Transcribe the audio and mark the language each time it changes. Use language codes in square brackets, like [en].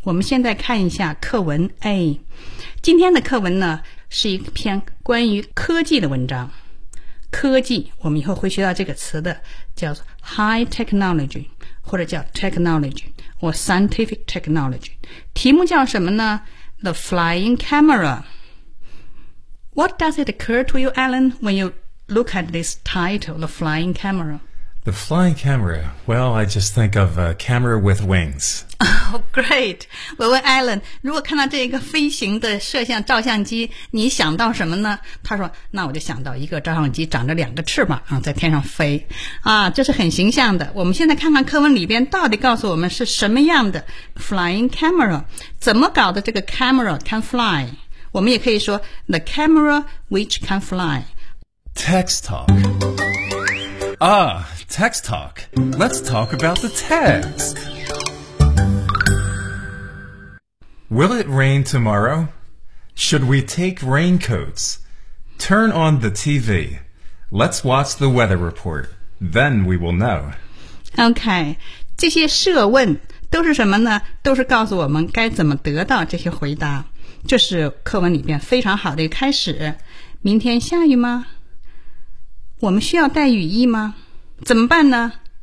[zh] 我们现在看一下课文 A. 今天的课文呢，是一篇关于科技的文章。科技，我们以后会学到这个词的，叫做 [en] high technology, [zh] 或者叫 technology, [en] or scientific technology. [zh] 题目叫什么呢？ [en] The flying camera. What does it occur to you, Alan, when you look at this title, the flying camera? The flying camera. Well, I just think of a camera with wings. Oh, great. [zh] 我问 Alan, 如果看到这个飞行的摄像照相机你想到什么呢他说那我就想到一个照相机长着两个翅膀、啊、在天上飞。啊这是很形象的。我们现在看看课文里边到底告诉我们是什么样的 [en] flying camera. [zh] 怎么搞的这个 [en] camera can fly? [zh] 我们也可以说 [en] the camera which can fly. Text talk. Text talk. Let's talk about the text. Will it rain tomorrow? Should we take raincoats? Turn on the TV. Let's watch the weather report. Then we will know. [zh] Okay, 这些设问都是什么呢？都是告诉我们该怎么得到这些回答。这是课文里边非常好的一个开始。明天下雨吗？我们需要带雨衣吗？怎么办呢